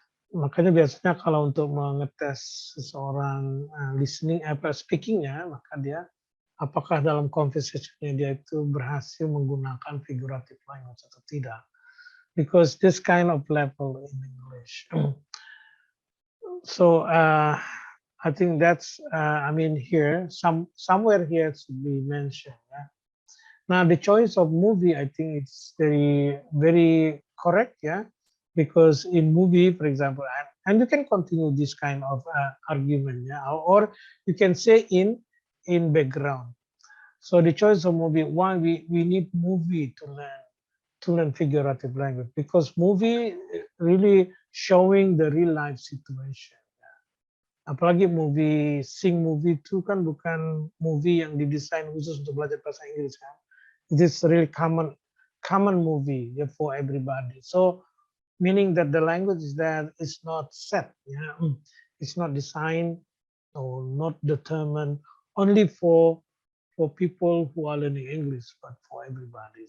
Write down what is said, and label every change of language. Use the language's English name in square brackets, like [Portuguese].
[Indonesian] Makanya biasanya kalau untuk mengetes seseorang speakingnya, maka dia apakah dalam conversation-nya dia itu berhasil menggunakan figurative language atau tidak. [English] Because this kind of level in English. So I think that's here somewhere here should be mentioned. Yeah? Now the choice of movie, I think it's very, very correct, yeah, because in movie, for example, and you can continue this kind of argument, yeah, or you can say in background. So the choice of movie, why we need movie to learn figurative language, because movie really showing the real life situation. [Indonesian] Apalagi movie itu kan bukan movie yang didesain khusus untuk belajar bahasa Inggris kan. [English] It is really common movie, yeah, for everybody. So meaning that the language is that is not set, yeah, it's not designed or not determined only for people who are learning English, but for everybody.